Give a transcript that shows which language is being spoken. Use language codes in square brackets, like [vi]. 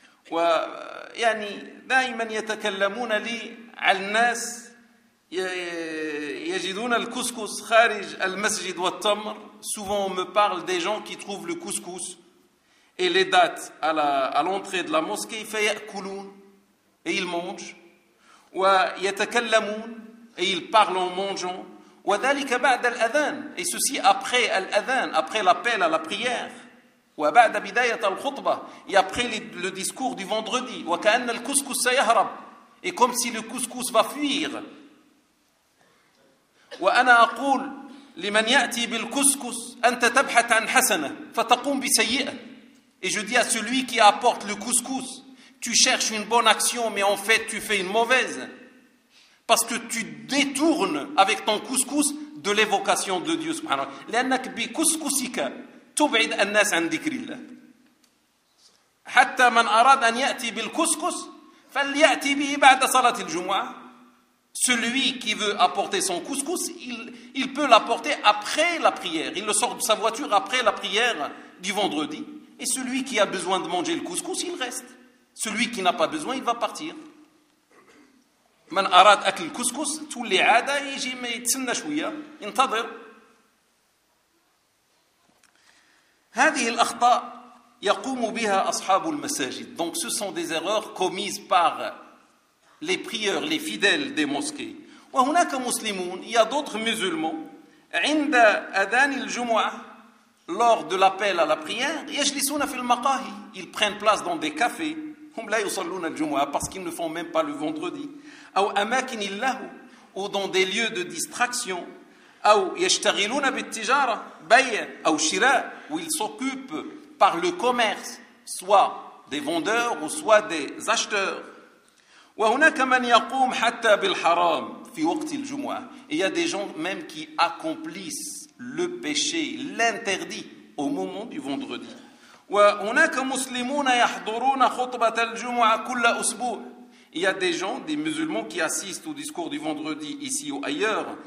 [ar] ويعني دائما يتكلمون لي الناس يجدون الكسكس خارج المسجد والتمر. [fr] Souvent on me parle des gens qui trouvent le couscous et les dates à l'entrée de la mosquée. [ar] فيأكلون [fr] et ils mangent. [ar] ويتكلمون [fr] et ils parlent en mangeant. [ar] وذلك بعد الأذان. [fr] Et ceci après l'أذان, après l'appel à la prière. [ar] وبعد بداية الخطبة. [fr] Et après le discours du vendredi. [ar] وكأن الكسكس سيهرب. [fr] Et comme si le couscous va fuir. [ar] وأنا أقول لمن يأتي بالكسكس أنت تبحث عن حسنة فتقوم بسيئة. [fr] Et je dis à celui qui apporte le couscous, tu cherches une bonne action mais en fait tu fais une mauvaise. Parce que tu détournes avec ton couscous de l'évocation de Dieu [ar] سبحانه وتعالى. لأنك بكسكسك تبعد الناس عن ذكر الله. حتى من أراد أن يأتي بالكسكس فليأتي به بعد صلاة الجمعة. [fr] Celui qui veut apporter son couscous, il peut l'apporter après la prière. Il le sort de sa voiture après la prière du vendredi. Et celui qui a besoin de manger le couscous, il reste. Celui qui n'a pas besoin, il va partir. [ar] من أراد أكل الكسكس تولي عادة يجي ما يتسنى شوية ينتظر. هذه الأخطاء يقوم بها أصحاب المساجد. [fr] Donc ce sont des erreurs commises par les prieurs, les fidèles des mosquées. [ar] وهناك مسلمون, [fr] il y a d'autres musulmans, [ar] عند أذان الجمعة, [fr] lors de l'appel à la prière, [ar] يجلسون في المقاهي. [fr] Ils prennent place dans des cafés. [ar] هم لا يصلون الجمعة [fr] parce qu'ils ne font même pas le vendredi. [ar] أو أماكن اللهو, [fr] ou dans des lieux de distraction. [ar] أو يشتغلون بالتجارة, بيع أو شراء, [fr] où ils s'occupent par le commerce, soit des vendeurs ou soit des acheteurs. [ar] وهناك من يقوم حتى بالحرام في وقت الجمعة. [fr] Il y a des gens même qui accomplissent le péché, l'interdit, au moment du vendredi. [ar] وهناك مسلمون يحضرون خطبة الجمعة كل أسبوع. [fr] Il y a des gens, des musulmans qui assistent au discours du vendredi ici ou ailleurs,